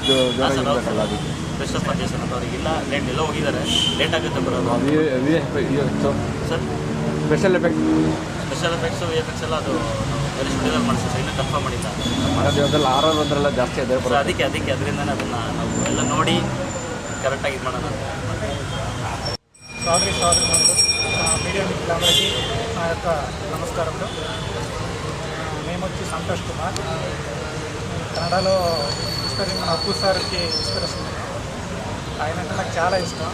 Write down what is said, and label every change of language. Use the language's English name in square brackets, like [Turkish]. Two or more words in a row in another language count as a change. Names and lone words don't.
[Kannada] ಕ್ರಿಸ್ಟೋಫರ್ ಜೇಸನ್ ಅಂತ ಅವ್ರಿಗಿಲ್ಲ, ಎಲ್ಲೋ ಹೋಗಿದ್ದಾರೆ, ಲೇಟ್ ಆಗುತ್ತೆ ಬರೋದು. ಸರ್ ಸ್ಪೆಷಲ್ [English] effects VFX [Kannada] ಎಲ್ಲ ಅದು ನಾವು ಬೇರೆ ಸ್ಟುಡಿಯೋದಲ್ಲಿ ಮಾಡಿಸ್ತೀವಿ, ಇನ್ನೂ ಕನ್ಫರ್ಮ್ ಮಾಡಿಲ್ಲ. ಹಾರರ್ ಅಂದ್ರೆಲ್ಲ ಜಾಸ್ತಿ ಅದೇ ಅದಕ್ಕೆ ಅದರಿಂದನೇ ಅದನ್ನು ನಾವು ಎಲ್ಲ ನೋಡಿ ಕರೆಕ್ಟಾಗಿ ಇದು ಮಾಡೋಣ. [Telugu] సారీ మీడియా మిత్రులందరికీ నా యొక్క నమస్కారములు. మేము వచ్చి సంతోష్ కుమార్. కన్నడలో మన అప్పు సార్కి ఇన్స్పిరేషన్. ఆయన అంటే నాకు చాలా ఇష్టం.